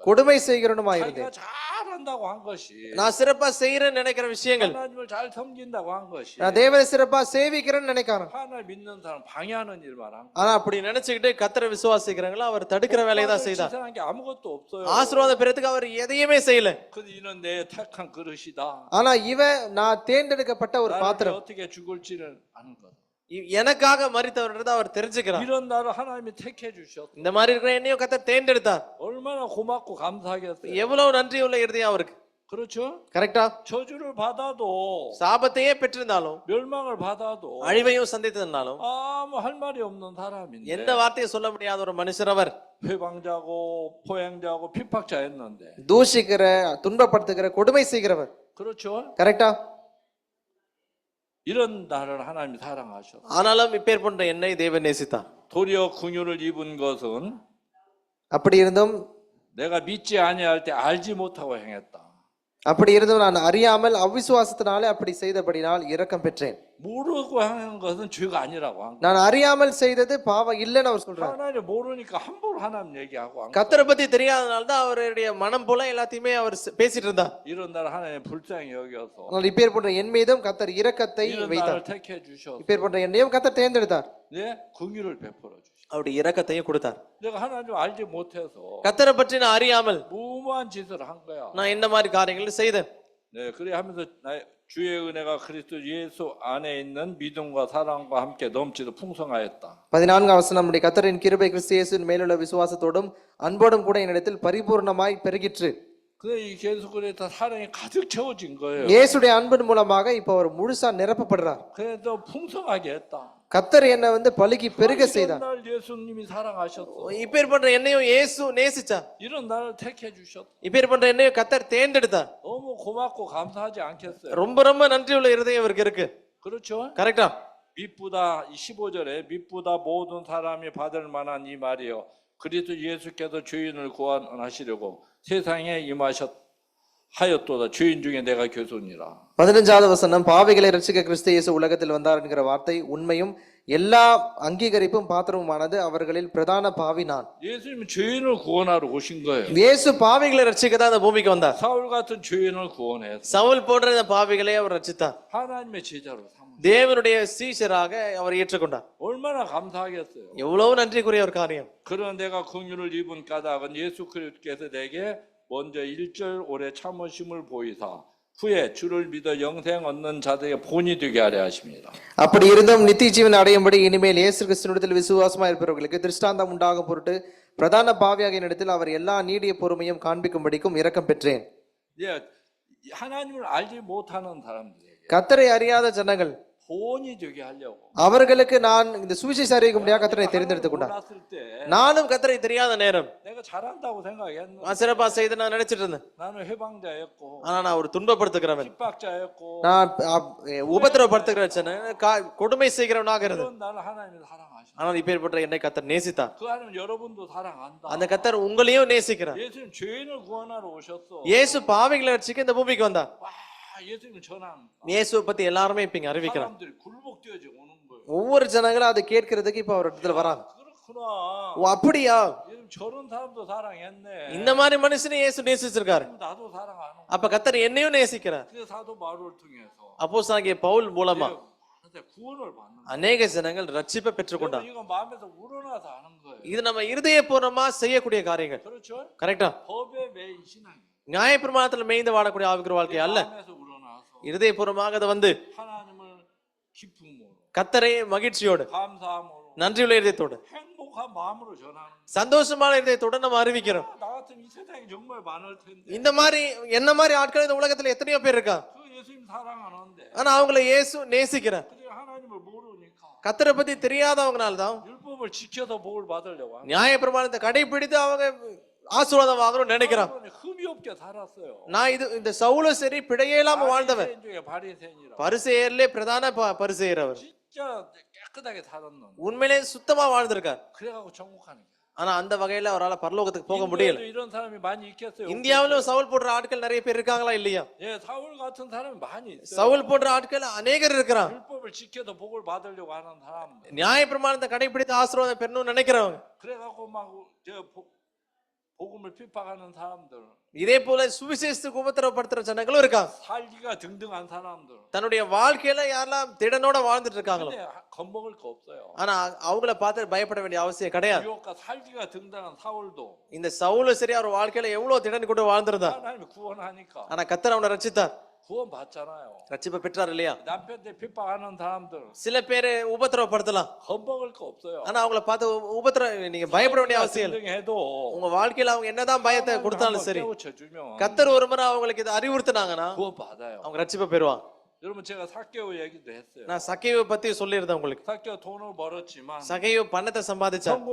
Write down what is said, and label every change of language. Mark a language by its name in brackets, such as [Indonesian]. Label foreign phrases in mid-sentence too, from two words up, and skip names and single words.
[Tamil] கொடுமை செய்கிறவனுமா [Korean] 자기가 [Tamil] இருந்தேன். [Korean] 잘한다고 한 것이 [Tamil] நான் சிறப்பா செய்யறேன்னு நினைக்கிற விஷயங்கள் [Korean] 하나님을 잘 섬긴다고 한 것이 [Tamil] நான் தேவனை சிறப்பா சேவிக்கிறேன்னு நினைக்கிறேன். [Korean] 하나님 믿는 사람 방해하는 일만 한 거예요. [Tamil] ஆனா அப்படி நினைச்சுக்கிட்டு கர்த்தரை விசுவாசிக்கிறாங்களோ அவர் தடுக்கிற வேலையை தான் செய்தார். [Korean] 지상한 게 아무것도 없어요. [Tamil] ஆசீர்வாதம் பெறதுக்கு அவர் எதையுமே செய்யல. [Korean] 근데 이는 내 택한 그릇이다. [Tamil] ஆனா இவன் நான் தேர்ந்தெடுக்கப்பட்ட ஒரு [Korean] 나를 [Tamil] பாத்திரம். [Korean] 어떻게 죽을지를 아는 거다. [Tamil] எனக்காக மரித்தவர்ன்றதை அவர் தெரிஞ்சுக்கிறார். [Korean] 이런 나를 하나님이 택해 주셨어. [Tamil] இந்த மாதிரி இருக்கிற என்னையும் கர்த்தர் தேர்ந்தெடுத்தார். [Korean] 얼마나 고맙고 감사하겠어요. [Tamil] எவ்வளவு நன்றி உள்ள இருதயம் அவருக்கு. [Korean] 그렇죠? [Tamil] கரெக்டா? [Korean] 저주를 받아도 [Tamil] சாபத்தையே பெற்றிருந்தாலும் [Korean] 멸망을 받아도 [Tamil] அழிவையும் சந்தித்திருந்தாலும் [Korean] 아무 할 말이 없는 사람인데 [Tamil] எந்த வார்த்தையை சொல்ல முடியாத ஒரு மனுஷர் அவர். [Korean] 회방자고 포행자고 핍박자였는데 [Tamil] தூஷிக்கிற துன்பப்படுத்துகிற கொடுமை செய்கிறவர். [Korean] 그렇죠? [Tamil] கரெக்டா? [Korean] 이런 나를 하나님이 사랑하셨어. [Tamil] ஆனாலும் இப்பேற்பட்ட என்னை தேவன் நேசித்தார். [Korean] 도리어 긍휼을 입은 것은 [Tamil] அப்படி இருந்தும் [Korean] 내가 믿지 아니할 때 알지 못하고 행했다. [Tamil] அப்படி இருந்தும் நான் அறியாமல் அவிசுவாசத்தினாலே அப்படி செய்தபடினால் இரக்கம் பெற்றேன். [Korean] 모르고 하는 것은 죄가 아니라고 한 거야. [Tamil] நான் அறியாமல் செய்தது பாவம் இல்லைன்னு அவர் சொல்றார். [Korean] 하나님 모르니까 함부로 하나님 얘기하고 한 거야. [Tamil] கர்த்தரை பத்தி தெரியாதனால தான் அவருடைய மனம் போல எல்லாத்தையுமே அவர் பேசிட்டு இருந்தார். [Korean] 이런 날 하나님 불쌍히 여겨서 [Tamil] ஆனால் இப்பேற்பட்ட என் மீதும் கர்த்தர் இரக்கத்தை [Korean] 이런 [Tamil] வைத்தார். [Korean] 날을 택해 주셔서 [Tamil] இப்பேற்பட்ட என்னையும் கர்த்தர் தேர்ந்தெடுத்தார். [Korean] 긍휼을 베풀어 주셔. [Tamil] அவருடைய இரக்கத்தையும் கொடுத்தார். [Korean] 내가 하나님 알지 못해서 [Tamil] கர்த்தரை பற்றி நான் அறியாமல் [Korean] 무모한 짓을 한 거야. [Tamil] நான் இந்த மாதிரி காரியங்களை செய்தேன். [Korean] 네, 그래 하면서 주의 은혜가 그리스도 예수 안에 있는 믿음과 사랑과 함께 넘치도 풍성하였다. [Tamil] 14ஆம் வசனம், நம்முடைய கர்த்தரின் கிருபை கிறிஸ்து இயேசுவின் மேலுள்ள விசுவாசத்தோடும் அன்போடும் கூட என்னிடத்தில் பரிபூர்ணமாய் பெருகிற்று. [Korean] 그래 이 계속 그랬다 사랑이 가득 채워진 거예요. [Tamil] இயேசுடைய அன்பின் மூலமாக இப்ப அவர் முழுசா நிரப்பப்படுறார். [Korean] 그래도 풍성하게 했다. [Tamil] கர்த்தர் என்ன பலுகி பெருக செய்தார். [Korean] 이런 날 예수님이 사랑하셨어. [Tamil] இப்பேற்பட்ட என்னையும் இயேசு நேசிச்சார். [Korean] 이런 날을 택해 주셨다. [Tamil] இப்பேற்பட்ட என்னையும் கர்த்தர் தேர்ந்தெடுத்தார். [Korean] 너무 고맙고 감사하지 않겠어요? [Tamil] ரொம்ப ரொம்ப நன்றியுள்ள இருதயம் இவருக்கு இருக்கு. [Korean] 그렇죠? [Tamil] கரெக்டா? [Korean] 믿보다 15절에 믿보다 모든 사람이 받을 만한 이 말이요 그리스도 예수께서 죄인을 구원하시려고 세상에 임하셨하였도다. 죄인 중에 내가 교수니라. [Tamil] 15வது வசனம், பாவிகளை ரட்சிக்க கிறிஸ்து இயேசு உலகத்தில் வந்தார் என்கிற வார்த்தை உண்மையும் எல்லா அங்கீகரிப்பும் பாத்திரமுமானது. அவர்களில் பிரதான பாவி நான். [Korean] 예수님은 죄인을 구원하러 오신 거예요. [Tamil] இயேசு பாவிகளை ரட்சிக்க தான் இந்த பூமிக்கு வந்தார். [Korean] 사울 같은 죄인을 구원해서 [Tamil] சவுல் போன்ற இந்த பாவிகளை அவர் ரட்சித்தார். [Korean] 하나님의 제자로 삼은. [Tamil] தேவனுடைய சீஷராக அவர் ஏற்றுக்கொண்டார். [Korean] 얼마나 감사하겠어요. [Tamil] எவ்வளவு நன்றிக்குரிய ஒரு காரியம். [Korean] 그런 내가 긍휼을 입은 까닭은 예수 그리스도께서 내게 먼저 1절 오래 참으심을 보이사 후에 주를 믿어 영생 얻는 자들의 본이 되게 하려 하십니다. [Tamil] அப்படி இருந்தும் நித்திய ஜீவன் அடையும்படி இனிமேல் இயேசு கிறிஸ்துவினிடத்தில் விசுவாசமாக இருப்பவர்களுக்கு திருஷ்டாந்தம் உண்டாகும் பொருட்டு பிரதான பாவியாக என்னிடத்தில் அவர் எல்லா நீடிய பொறுமையும் காண்பிக்கும்படிக்கும் இரக்கம் பெற்றேன். [Korean] 예, 하나님을 알지 못하는 사람들에게 [Tamil] கர்த்தரை அறியாத ஜனங்கள் [Korean] 본이 되게 하려고. [Tamil] அவர்களுக்கு நான் இந்த சுவிசேஷ அறிவிக்கும்படியாக கர்த்தரை தெரிந்தெடுத்துக் கொண்டார். [Korean] 몰랐을 때 [Tamil] நானும் கர்த்தரை தெரியாத நேரம் [Korean] 내가 잘한다고 생각했는데 [Tamil] நான் சிறப்பா செய்து நான் நினைச்சிட்டு இருந்தேன். [Korean] 나는 해방자였고 [Tamil] ஆனா நான் ஒரு துன்பப்படுத்துகிறவன், [Korean] 핍박자였고 [Tamil] நான் உபத்திரவப்படுத்துகிறவன், கொடுமை செய்கிறவனாக இருந்தேன். [Korean] 그런 나를 하나님이 사랑하시고 [Tamil] ஆனால் இப்பேற்பட்ட என்னை கர்த்தர் நேசித்தார். [Korean] 그 하나님 여러분도 사랑한다. [Tamil] அந்த கர்த்தர் உங்களையும் நேசிக்கிறார். [Korean] 예수님 죄인을 구원하러 오셨어. [Tamil] இயேசு பாவிகளை ரட்சிக்க இந்த பூமிக்கு வந்தார். [Korean] 와, 예수님 전하는 [Tamil] இயேசுவை பத்தி எல்லாருமே இப்ப இங்க அறிவிக்கிறார். [Korean] 사람들이 굴복되어져 오는 거예요. [Tamil] ஒவ்வொரு ஜனங்களும் அதை கேட்கறதுக்கு இப்ப அவர் இடத்துல வராங்க. [Korean] 그렇구나. [Tamil] ஓ அப்படியா? [Korean] 예수님 저런 사람도 사랑했네. [Tamil] இந்த மாதிரி மனுஷனை இயேசு நேசிச்சிருக்காரு. [Korean] 나도 사랑하는 거야. [Tamil] அப்ப கர்த்தர் என்னையும் நேசிக்கிறார். [Korean] 그 사도 바울을 통해서 [Tamil] அப்போஸ்தலனாகிய பவுல் மூலமா [Korean] 구원을 받는 거야. [Tamil] அநேக ஜனங்கள் ரட்சிப்பை பெற்றுக்கொண்டார். [Korean] 이거 마음에서 우러나서 하는 거예요. [Tamil] இது நம்ம இருதயபூர்வமா செய்யக்கூடிய காரியங்கள். [Korean] 그렇죠? [Tamil] கரெக்டா? [Korean] 법에 매인 신앙. [Tamil] நியாயப்பிரமாணத்துல மேய்ந்து வாழக்கூடிய ஆவிக்குரிய வாழ்க்கை அல்ல. [Korean] 마음에서 우러나서 [Tamil] இருதயபூர்வமாக அதை [Korean] 하나님을 기쁨으로 [Tamil] கர்த்தரை மகிழ்ச்சியோடு [Korean] 감사함으로 [Tamil] நன்றியுள்ள இதயத்தோடு [Korean] 행복한 마음으로 전하는 [Tamil] சந்தோஷமான இதயத்தோட நம்ம அறிவிக்கிறோம். [Korean] 나 같은 이 세상에 정말 많을 텐데 [Tamil] இந்த மாதிரி என்ன மாதிரி ஆட்கள் இந்த உலகத்துல எத்தனையோ பேர் இருக்கா. [Korean] 그 예수님 사랑하는데 [Tamil] ஆனா அவங்களை இயேசு நேசிக்கிறார். [Korean] 그게 하나님을 모르니까 [Tamil] கர்த்தரை பத்தி தெரியாதவங்கனால தான் [Korean] 율법을 지켜서 복을 받으려고 하는 [Tamil] நியாயப்பிரமாணத்தை கடைபிடித்து அவங்க ஆசீர்வாதம் வாங்கணும்னு நினைக்கிறான். [Korean] 흠이 없게 살았어요. [Tamil] நான் இந்த சவுலும் சரி பிழையே இல்லாம வாழ்ந்தவன். [Korean] 바리새인 중에 바리새인이라 [Tamil] பரிசேயர்லே பிரதான பரிசேயர் அவர். [Korean] 진짜 깨끗하게 살았는 [Tamil] உண்மையிலே சுத்தமா வாழ்ந்திருக்கார். [Korean] 그래가고 천국하는 거야. [Tamil] ஆனா அந்த வகையில அவரால் பரலோகத்துக்கு போக முடியல. [Korean] 이런 사람이 많이 있겠어요. [Tamil] இந்தியாவிலும் சவுல் போன்ற ஆட்கள் நிறைய பேர் இருக்காங்களா இல்லையா? [Korean] 예, 사울 같은 사람이 많이 있어요. [Tamil] சவுல் போன்ற ஆட்கள் அநேகர் இருக்கிறான். [Korean] 율법을 지켜서 복을 받으려고 하는 사람. [Tamil] நியாயப்பிரமாணத்தை கடைபிடித்து ஆசீர்வாதம் பெறணும்னு நினைக்கிறவங்க. [Korean] 그래가고 막 복음을 핍박하는 사람들. [Tamil] இதே போல சுவிசேஷத்துக்கு உபத்திரவப்படுத்துற ஜனங்களும் இருக்காங்க. [Korean] 살기가 등등한 사람들. [Tamil] தன்னுடைய வாழ்க்கையில யாரெல்லாம் திடனோட வாழ்ந்துட்டு இருக்காங்களோ [Korean] 근데 겁먹을 거 없어요. [Tamil] ஆனா அவங்கள பார்த்து பயப்பட வேண்டிய அவசியம் கிடையாது. [Korean] 유혹과 살기가 등등한 사울도 [Tamil] இந்த சவுலும் சரி அவர் வாழ்க்கையில எவ்வளவு திடன் கொண்டு வாழ்ந்திருந்தா. [Korean] 하나님이 구원하니까. [Tamil] ஆனா கர்த்தர் அவனை ரட்சித்தார். [Korean] 구원 받잖아요. [Tamil] ரட்சிப்பை பெற்றார் இல்லையா? [Korean] 남편한테 핍박하는 사람들. [Tamil] சில பேர் உபத்திரவப்படுத்தலாம். [Korean] 겁먹을 거 없어요. [Tamil] ஆனா அவங்கள பார்த்து நீங்க பயப்பட வேண்டிய அவசியம் இல்லை. [Korean] 등등해도 [Tamil] உங்க வாழ்க்கையில அவங்க என்னதான் பயத்தை கொடுத்தாலும் சரி [Korean] 깨우쳐주면 [Tamil] கர்த்தர் ஒரு முறை அவங்களுக்கு இதை அறிவுறுத்தினாங்கன்னா [Korean] 구원 받아요. [Tamil] அவங்க ரட்சிப்பை பெறுவாங்க. [Korean] 여러분 제가 사개오 얘기도 했어요. [Tamil] நான் சகைவை பத்தி சொல்லியிருந்தேன் உங்களுக்கு. [Korean] 사개오 돈을 벌었지만 [Tamil] சகைவு பணத்தை சம்பாதிச்சார்,